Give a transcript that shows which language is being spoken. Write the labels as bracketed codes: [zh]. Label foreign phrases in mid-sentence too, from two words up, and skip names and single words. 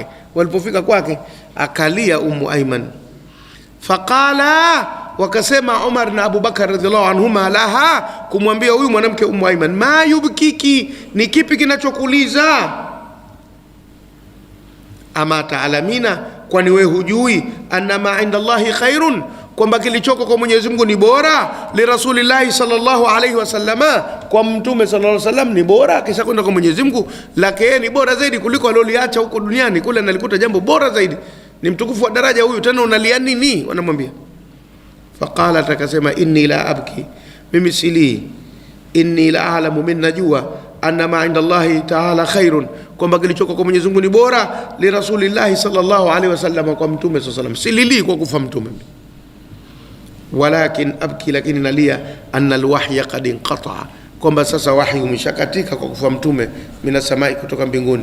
[sw] Walipofika kwake akalia Ummu Ayman. Faqala, wakasema Umar na Abu Bakar [ar] رضي الله عنهما [sw] laha, kumwambia huyu mwanamke Ummu Ayman, [ar] ما يبكيك, [sw] ni kipi kinachokuliza? [ar] أما تعلمين, [sw] kwani wewe hujui [ar] أن ما عند الله خير, [sw] kwamba kilichoko kwa Mwenyezi Mungu ni bora, [ar] لرسول الله صلى الله عليه وسلم, [sw] kwa Mtume [ar] صلى الله عليه وسلم [sw] ni bora, kisha kwenda kwa Mwenyezi Mungu lake ni bora zaidi kuliko aloliacha huko duniani. Kule analikuta jambo bora zaidi, ni mtukufu wa daraja huyu, tena unalia nini? Wanamwambia. [ar] Faqala, takasema إني لا أبكي, [sw] mimi sili, [ar] إني لا أعلم, [sw] min najua, [ar] أن ما عند الله تعالى خير, [sw] kwamba kilichoko kwa Mwenyezi Mungu ni bora, [ar] لرسول الله صلى الله عليه وسلم, [sw] kwa Mtume [ar] صلى الله عليه وسلم. [sw] Silili kwa kufa Mtume, [ar] ولكن أبكي, [sw] lakini nalia, [ar] أن الوحي قد انقطع, [sw] kwamba sasa wahi umeshakatika kwa kufa Mtume, [ar] من السماء, [sw] kutoka mbinguni.